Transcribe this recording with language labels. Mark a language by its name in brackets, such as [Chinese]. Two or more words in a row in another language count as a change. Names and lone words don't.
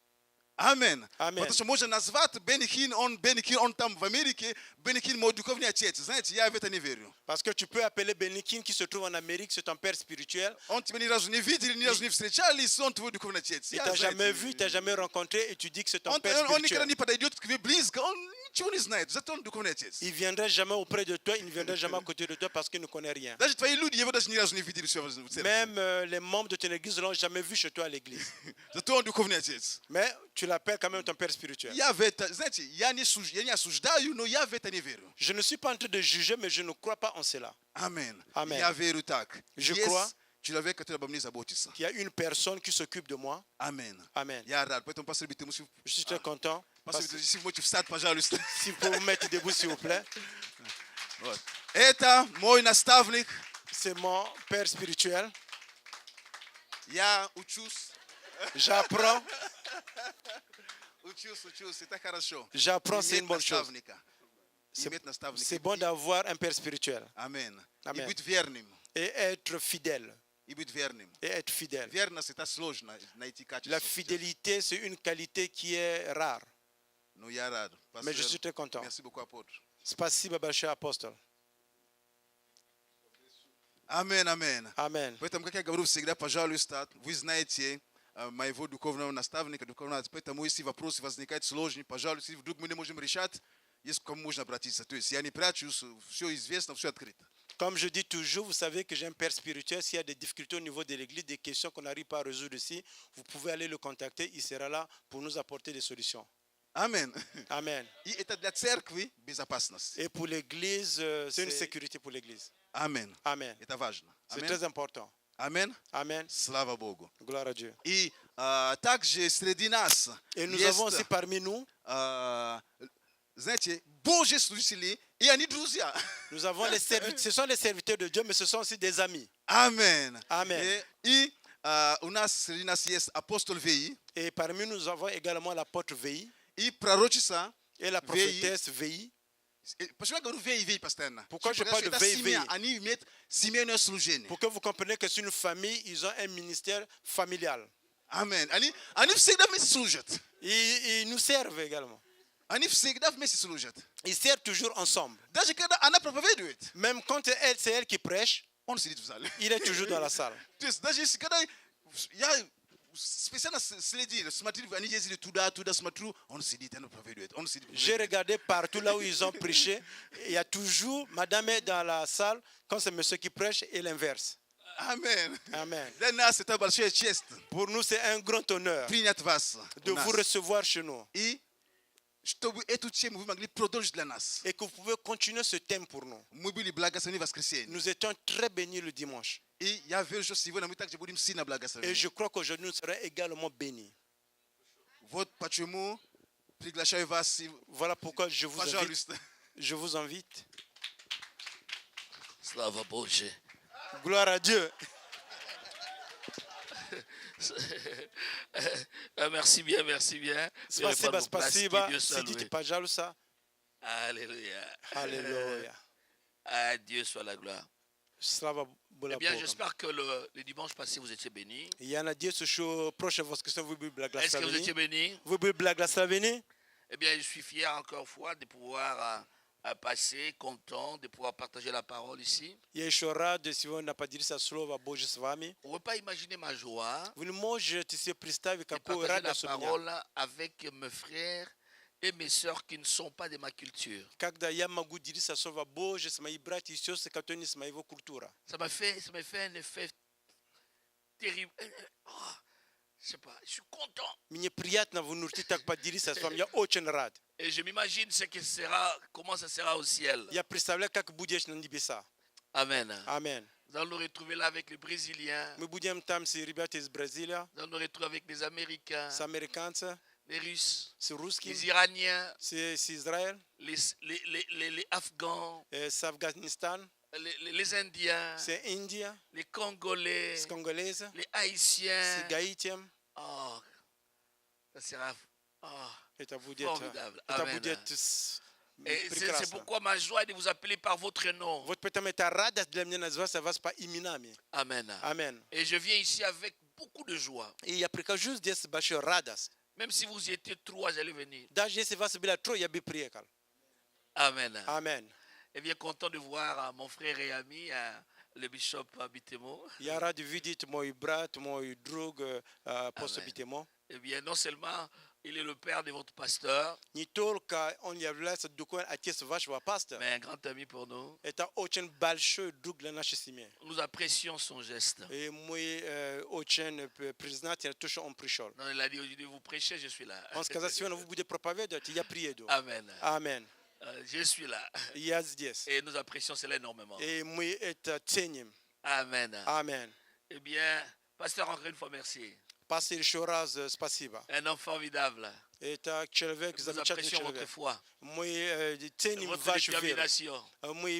[Russian] Амен. Амен. Потому что можно назвать Бенихин, он там в Америке, Бенихин мой духовный отец. Знаете, я в это не верю. [French] Parce que tu peux appeler Benikin qui se trouve en Amérique, c'est ton père spirituel. [Russian] Он тебя ни разу не видел, ни разу не встречались, он твой духовный отец. [French] Il [Russian] Я, [French] t'a jamais [Russian] знаете, [French] vu, il t'a jamais rencontré et tu dis que c'est ton [Russian] он [French] père [Russian] никогда [French] spirituel. [Russian] не подойдет к тебе близко, он ничего не знает, зато он духовный отец. [French] Il viendrait jamais auprès de toi, il ne viendrait jamais à côté de toi parce qu'il ne connaît rien. [Russian] Даже твои люди его даже ни разу не видели в церкви. [French] Même les membres de ton église ne l'ont jamais vu chez toi à l'église. [Russian] Зато он духовный отец. [French] Mais tu l'appelles quand même ton père spirituel. [Russian] Я в это, знаете, я не осуждаю, но я в это не верю. [French] Je ne suis pas en train de juger, mais je ne crois pas en cela. [Russian] Амен. Амен. Я верю так. [French] Je [Russian] Есть [French] crois [Russian] человек, который обо мне заботится. [French] qu'il y a une personne qui s'occupe de moi. [Russian] Амен. [French] Amen. [Russian] Я рад. Поэтому, пастор Битимо, [French] Je suis très content. [Russian] пастор Битимо, если вы можете встать, пожалуйста. [French] Si vous pouvez vous mettre debout, s'il vous plaît. [Russian] Вот. Это мой наставник. [French] C'est mon père spirituel. [Russian] Я учусь. [French] J'apprends. [Russian] Учусь. Это хорошо. [French] J'apprends, c'est [Russian] Иметь [French] une bonne chose. [Russian] наставника. Иметь наставника. [French] C'est bon d'avoir un père spirituel [Russian] Амен. И Амен. быть верным. [French] et être fidèle. [Russian] И быть верным. [French] Et être fidèle. [Russian] Верность это сложно найти качество. [French] La fidélité, c'est une qualité qui est rare. [Russian] Но я рад. [French] Mais je [Russian] Пастор, [French] suis très content. Merci beaucoup, apôtre. [Russian] Спасибо большое, апостол. [French] Amen, amen. Amen. Poeta mkake gabaru segda pajalu stat, [Russian] vous знаете, моего духовного наставника, духовного поэтому если вопросы возникают сложные, пожалуйста, если вдруг мы не можем решать, есть к кому можно обратиться. То есть я не прячусь, все известно, все открыто. [French] Comme je dis toujours, vous savez que j'ai un père spirituel. S'il y a des difficultés au niveau de l'église, des questions qu'on n'arrive pas à résoudre ici, vous pouvez aller le contacter. Il sera là pour nous apporter des solutions. Amen. Amen. [Russian] И это для церкви безопасность. [French] Et pour l'église, c'est une sécurité pour l'église. Amen. Amen. [Russian] Это важно. [French] C'est Amen. très important. Amen. Amen. [Russian] Слава Богу. [French] Gloire à Dieu. [Russian] И также среди нас [French] Et nous [Russian] есть, [French] avons aussi parmi nous, [Russian] знаете, Божьи служители, и они друзья. [French] nous avons les serviteurs. Ce sont les serviteurs de Dieu, mais ce sont aussi des amis. Amen. Amen. [Russian] И у нас среди нас есть апостол Веи, [French] Et parmi nous, nous avons également l'apôtre Veille [Russian] и пророчица. [French] et la prophétesse Veille. [Russian] Почему я говорю Веи постоянно? [French] Pourquoi je parle de Веи? [Russian] Они имеют семейное служение. [French] Pour que vous compreniez que c'est une famille, ils ont un ministère familial. Amen. [Russian] Они всегда вместе служат. [French] Ils nous servent également. [Russian] Они всегда вместе служат. [French] Ils servent toujours ensemble. [Russian] Даже когда она проповедует, [French] Même quand c'est elle qui prêche, [Russian] он сидит в зале. [French] il est toujours dans la salle. [Russian] То есть даже если когда я специально следил, смотрю, они ездили туда, смотрю, он сидит, она проповедует. Он сидит. [French] J'ai regardé partout là où ils ont prêché. Il y a toujours madame est dans la salle quand c'est monsieur qui prêche et l'inverse. Amen. Amen. [Russian] Для нас это большая честь [French] Pour nous, c'est un grand honneur [Russian] принять вас [French] de [Russian] у нас. [French] vous recevoir chez nous [Russian] И чтобы эту тему вы могли продолжить для нас. [French] et que vous pouvez continuer ce thème pour nous. [Russian] Мы были благословены в воскресенье. [French] Nous étions très bénis le dimanche. [Russian] И я верю, что сегодня мы также будем сильно [French] Et [Russian] благословены. [French] je crois qu'aujourd'hui, nous serons également bénis. [Russian] Вот почему приглашаю вас. [French] Voilà pourquoi je vous invite. [Russian] Пожалуйста. [French] Je vous invite. [Russian] Slava Bože. [French] Gloire à Dieu. Merci bien, merci bien. [Russian] Спасибо, спасибо. [French] Dieu soit [Russian] Сидите, [French] loué. [Russian] пожалуйста. [French] Alléluia. Alléluia. À Dieu soit la gloire. [Russian] Слава [French] Eh bien, [Russian] Богу. [French] j'espère que le dimanche passé, vous étiez bénis. [Russian] Я надеюсь, что прошлое воскресенье вы были [French] Est-ce que vous étiez [Russian] благословены. [French] bénis? [Russian] Вы были благословены. [French] Eh bien, je suis fier encore une fois de pouvoir passer, content de pouvoir partager la parole ici. [Russian] Я еще рад сегодня поделиться Слово Божье с вами. [French] On ne peut pas imaginer ma joie [Russian] Вы не можете себе представить, [French] de [Russian] какую [French] partager la [Russian] радость у меня, [French] parole avec mes frères et mes sœurs qui ne sont pas de ma culture. [Russian] когда я могу делиться Слово Божье с моими братьями и сестрами, которые не с моего культуры. [French] Ça m'a fait un effet terrible. Oh, je sais pas, je suis content. [Russian] Мне приятно внутри так поделиться с вами. Я очень рад. [French] Et je m'imagine ce que sera, comment ça sera au ciel. [Russian] Я представляю, как будешь на небесах. [French] Amen. Amen. Nous allons nous retrouver là avec les Brésiliens. [Russian] Мы будем там с ребятами из Бразилии, [French] Nous allons nous retrouver avec les Américains, [Russian] с американцами, [French] les Russes, [Russian] с русскими, [French] les Iraniens, [Russian] с Израилем, [French] les Afghans, [Russian] с Афганистаном, [French] les Indiens, [Russian] с Индией, [French] les Congolais, [Russian] с Конголезом, [French] les [Russian] с [French] Haïtiens. [Russian] Гаитием. [French] Oh, ça sera [Russian] Это будет, [French] formidable. [Russian] это [French] Amen. [Russian] будет [French] Et c'est [Russian] прекрасно. [French] pourquoi ma joie est de vous appeler par votre nom. [Russian] Вот поэтому это радость для меня называться вас по именами. [French] Amen. Amen. Et je viens ici avec beaucoup de joie. [Russian] И я прихожу здесь с большой радостью. [French] Même si vous y étiez trois, j'allais venir. [Russian] Даже если вас было трое, я бы приехал. [French] Amen. Amen. Et bien content de voir mon frère et ami, le bishop Bitemo. [Russian] Я рад видеть мой брат, мой друг, апостол Битемо. [French] Eh bien, non seulement il est le père de votre pasteur, [Russian] Не только он является духовным отец вашего пастора, [French] mais un grand ami pour nous. [Russian] это очень большой друг для нашей семьи. [French] Nous apprécions son geste. [Russian] И мы очень признательны, то, что он пришел. [French] Non, il a dit aujourd'hui, vous prêchez, je suis là. [Russian] Он сказал, сегодня вы будете проповедовать, и я приеду. [French] Amen. Amen. Je suis là. [Russian] Я здесь. [French] Et nous apprécions cela énormément. [Russian] И мы это ценим. [French] Amen. Amen. Eh bien, pasteur, encore une fois, merci. [Russian] Пастор, еще раз спасибо. [French] Un homme formidable. [Russian] Это человек, [French] Nous [Russian] замечательный [French] apprécions votre [Russian] человек. [French] foi, [Russian] Мы ценим [French] votre [Russian] вашу веру. [French] détermination, [Russian] Мы